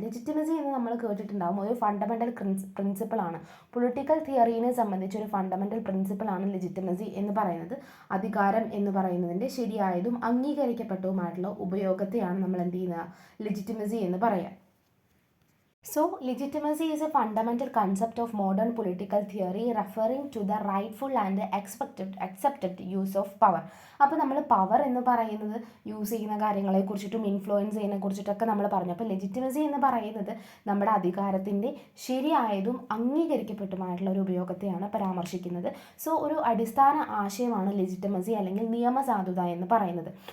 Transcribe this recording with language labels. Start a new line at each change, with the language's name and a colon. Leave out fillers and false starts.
Malayalam: Legitimacy എന്ന് നമ്മൾ കേട്ടിട്ടുണ്ടാകും, ഒരു ഫണ്ടമെൻ്റൽ പ്രിൻസിപ്പിളാണ്. പൊളിറ്റിക്കൽ തിയറീനെ സംബന്ധിച്ച് ഒരു ഫണ്ടമെൻ്റൽ പ്രിൻസിപ്പിളാണ് ലെജിറ്റിമസി എന്ന് പറയുന്നത്. അധികാരം എന്ന് പറയുന്നതിൻ്റെ ശരിയായതും അംഗീകരിക്കപ്പെട്ടതുമായിട്ടുള്ള ഉപയോഗത്തെയാണ് നമ്മൾ എന്ത് ചെയ്യുന്നത്, ലെജിറ്റിമസി എന്ന് പറയാം.
English: So, legitimacy is a fundamental concept of modern political theory referring to the rightful and accepted use of power.
Malayalam: അപ്പോൾ നമ്മൾ പവർ എന്ന് പറയുന്നത് യൂസ് ചെയ്യുന്ന കാര്യങ്ങളെക്കുറിച്ചിട്ടും ഇൻഫ്ലുവൻസ് ചെയ്യുന്നതിനെക്കുറിച്ചിട്ടൊക്കെ നമ്മൾ പറഞ്ഞു. അപ്പോൾ ലെജിറ്റിമസി എന്ന് പറയുന്നത് നമ്മുടെ അധികാരത്തിൻ്റെ ശരിയായതും അംഗീകരിക്കപ്പെട്ടുമായിട്ടുള്ള ഒരു ഉപയോഗത്തെയാണ് പരാമർശിക്കുന്നത്. സോ ഒരു അടിസ്ഥാന ആശയമാണ് ലെജിറ്റിമസി അല്ലെങ്കിൽ നിയമസാധുത എന്ന് പറയുന്നത്.